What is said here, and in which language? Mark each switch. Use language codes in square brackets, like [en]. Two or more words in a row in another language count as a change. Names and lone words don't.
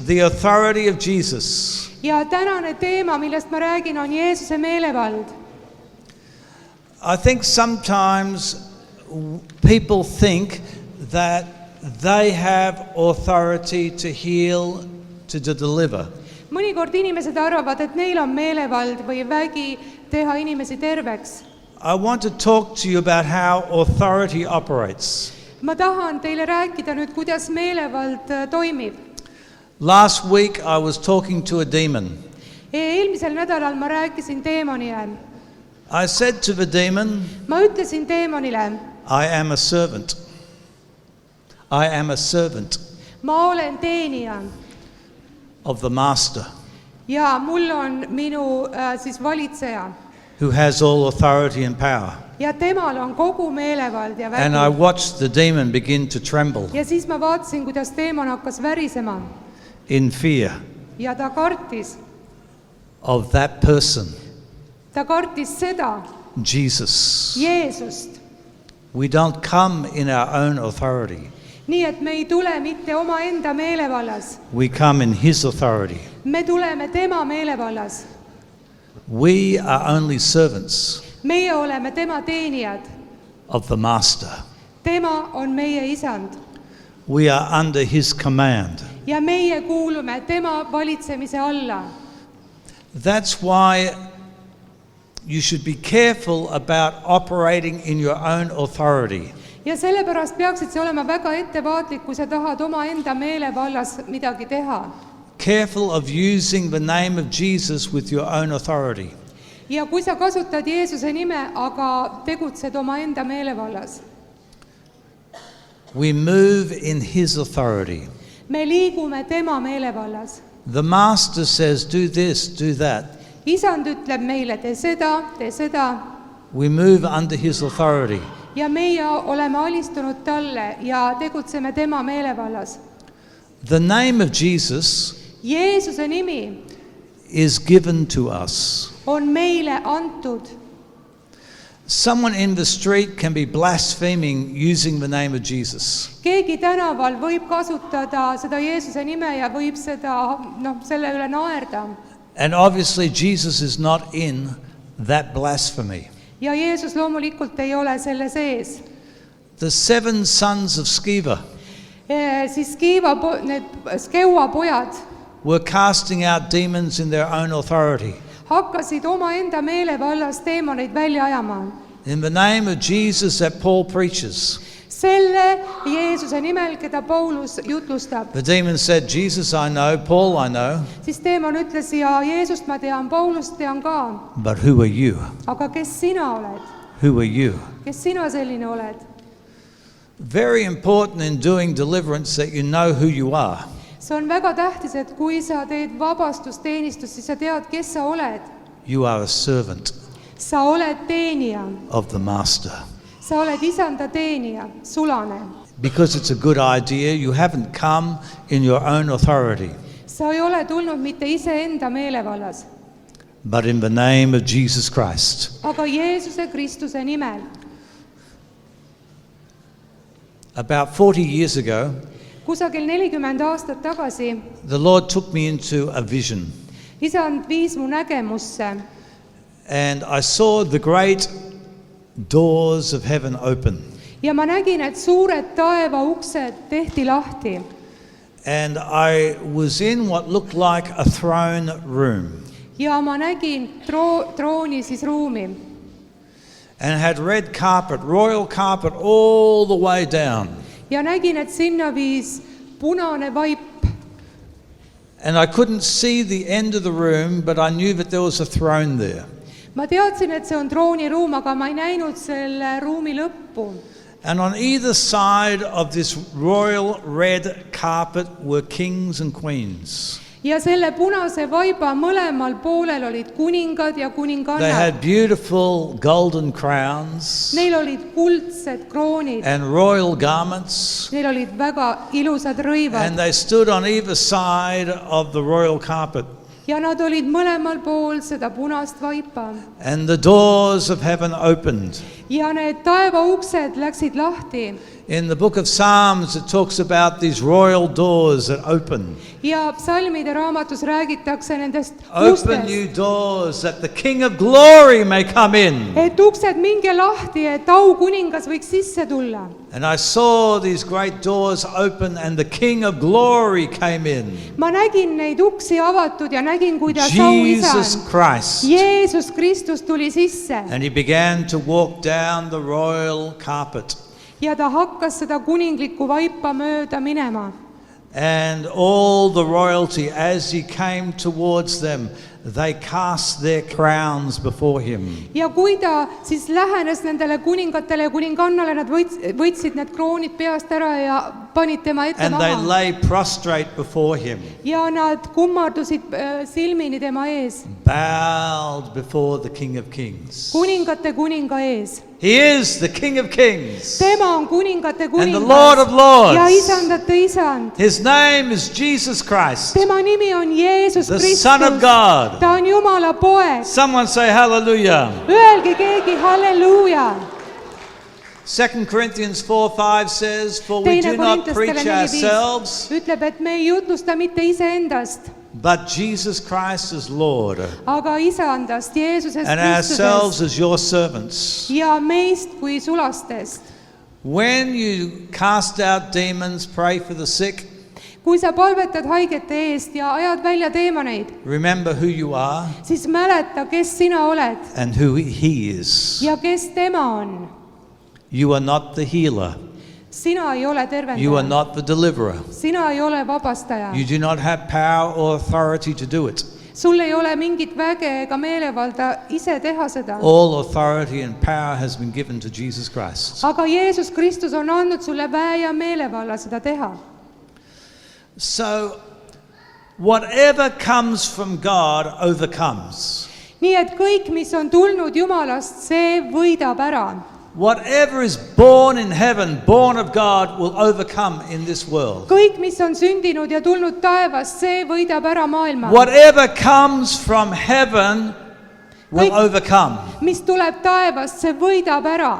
[en] the authority of Jesus. [et] Ja tänane teema, millest ma räägin, on Jeesuse meelevald. [en] I think sometimes people think that they have authority to heal, to deliver. [et] Mõnikord inimesed arvavad, et neil on meelevald või vägi teha inimesi terveks. [en] I want to talk to you about how authority operates. [et] Ma tahan teile rääkida nüüd, kuidas meelevald toimib. [en] Last week I was talking to a demon. [et] Eelmisel nädalal ma rääkisin teemonile. [en] I said to the demon, [et] Ma ütlesin teemonile, [en] I am a servant. I am a servant [et] ma olen teenija [en] of the master [et] ja mul on minu siis valitseja. [en] who has all authority and power. [et] Ja temal on kogu meelevald ja [en] And I [et] vägi. [en] watched the demon begin to tremble [et] Ja siis ma vaatasin, kuidas teemon hakkas värisema [en] in fear [et] ja ta kartis. [en] of that person, [et] Ta kartis seda, [en] Jesus. [et] Jeesust. [en] We don't come in our own authority. [et] Nii et me ei tule mitte omaenda meelevallas. [en] We come in his authority. [et] Me tuleme tema meelevallas. [en] We are only servants [et] Meie oleme tema teenijad. [en] of the master. [et] Tema on meie isand. [en] We are under his command. [et] Ja meie kuulume tema valitsemise alla. [en] That's why you should be careful about operating in your own authority. [et] Ja sellepärast peaksid sa olema väga ettevaatlik, kui sa tahad omaenda meelevallas midagi teha. [en] Careful of using the name of Jesus with your own authority. [et] Ja kui sa kasutad Jeesuse nime, aga tegutsed omaenda meelevallas. [en] We move in his authority. [et] Me liigume tema meelevallas. [en] The master says, do this, do that. [et] Isand ütleb meile, tee seda, tee seda. [en] We move under his authority. [et] Ja meie oleme alistunud talle ja tegutseme tema meelevallas. [en] The name of Jesus [et] Jeesuse nimi [en] is given to us. [et] on meile antud. [en] Someone in the street can be blaspheming using the name of Jesus. [et] Keegi tänaval võib kasutada seda Jeesuse nime ja võib seda, selle üle naerda. [en] And obviously Jesus is not in that blasphemy. [et] Ja Jeesus loomulikult ei ole selle sees. [en] The 7 sons of Sceva [et] Siis need Skeua pojad [en] were casting out demons in their own authority. [et] hakkasid omaenda meelevallas teemoneid välja ajama. [en] In the name of Jesus that Paul preaches. [et] Selle Jeesuse nimel, keda Paulus jutlustab. [en] The demon said, Jesus I know, Paul I know. [et] Siis teemon ütles, ja Jeesust ma tean, Paulust tean ka. [en] But who are you? [et] Aga kes sina oled? [en] Who are you? [et] Kes sina selline oled? [en] Very important in doing deliverance that you know who you are. [et] See on väga tähtis, et kui sa teed vabastusteenistust, siis sa tead, kes sa oled. [en] You are a servant [et] Sa oled teenija. [en] of the master. [et] Sa oled isanda teenija, sulane. [en] Because it's a good idea, you haven't come in your own authority, [et] Sa ei ole tulnud mitte iseenda meelevallas, [en] but in the name of Jesus Christ. [et] aga Jeesuse Kristuse nimel. [en] About 40 years ago, [et] Kusagil 40 aastat tagasi [en] the Lord took me into a vision. [et] isand viis mu nägemusse [en] And I saw the great doors of heaven open. [et] ja ma nägin, et suured taeva uksed tehti lahti. [en] And I was in what looked like a throne room. [et] Ja ma nägin trooni siis ruumi. [en] And had red carpet, royal carpet all the way down. [et] Ja nägin, et sinna viis punane vaip. [en] And I couldn't see the end of the room, but I knew that there was a throne there. [et] Ma teadsin, et see on trooniruum, aga ma ei näinud selle ruumi lõppu. [en] And on either side of this royal red carpet were kings and queens. [et] Ja selle punase vaiba mõlemal poolel olid kuningad ja [en] They [et] kuningannad. [en] had beautiful golden crowns [et] Neil olid kuldsed kroonid. [en] and royal garments. [et] Neil olid väga ilusad [en] And [et] rõivad. [en] they stood on either side of the royal carpet. [et] Ja nad olid mõlemal pool seda punast vaipa. [en] And the doors of heaven opened. [et] Ja need taeva uksed läksid lahti. [en] In the book of Psalms, it talks about these royal doors that open. [et] ja psalmide raamatus räägitakse nendest [en] Open [et] ustest, [en] you doors that the King of Glory may come in. [et] et uksed minge lahti, et aukuningas võiks sisse tulla. [en] And I saw these great doors open and the King of Glory came in. [et] ma nägin neid uksi avatud ja nägin, kuidas [en] Jesus [et] auisand [en] Christ. [et] Jeesus Kristus tuli sisse [en] And he began to walk down the royal carpet. [et] ja ta hakkas seda kuninglikku vaipa mööda minema. [en] And all the royalty, as he came towards them, they cast their crowns before him. [et] ja kui ta siis lähenes nendele kuningatele ja kuningannale, nad võtsid need kroonid peast ära ja panid tema ette [en] And they [et] maha. [en] lay prostrate before him, [et] ja nad kummardusid silmini tema ees, [en] bowed before the King of Kings. [et] kuningate kuninga ees. [en] He is the King of Kings. [et] tema on kuningate [en] And the Lord of Lords. [et] ja isandate isand. [en] His name is Jesus Christ, [et] tema nimi on Jeesus [en] the [et] Kristus. [en] Son of God. [et] ta on Jumala poeg. [en] Someone say hallelujah. [et] öelge keegi halleluuja. [en] 2 Corinthians 4:5 says, For we [et] teine [en] do not [et] Korintustele [en] preach [et] 4:5 [en] ourselves, [et] ütleb, et me ei jutlusta mitte iseendast, [en] but Jesus Christ is Lord, [et] aga isandast, Jeesusest [en] and ourselves [et] Kristusest [en] as your servants. [et] ja meist kui sulastest. [en] When you cast out demons, pray for the sick, [et] kui sa palvetad haigete eest ja ajad välja teemaneid, [en] remember who you are [et] siis mäleta, kes sina oled [en] and who He is. [et] ja kes tema on. [en] You are not the healer. [et] sina ei ole [en] You are [et] tervendaja, [en] not the deliverer. [et] sina ei ole vabastaja, [en] You do not have power or authority to do it. [et] sul ei ole mingit väge ega meelevalda ise teha seda. [en] All authority and power has been given to Jesus Christ. [et] aga Jeesus Kristus on andnud sulle väe ja meelevalla seda teha. [en] So, whatever comes from God overcomes. [et] nii et kõik, mis on tulnud Jumalast, see võidab ära. [en] Whatever is born in heaven, born of God, will overcome in this world. [et] kõik, mis on sündinud ja tulnud taevast, see võidab ära maailma. [en] Whatever comes from heaven will overcome. [et] mis tuleb taevast, see võidab ära.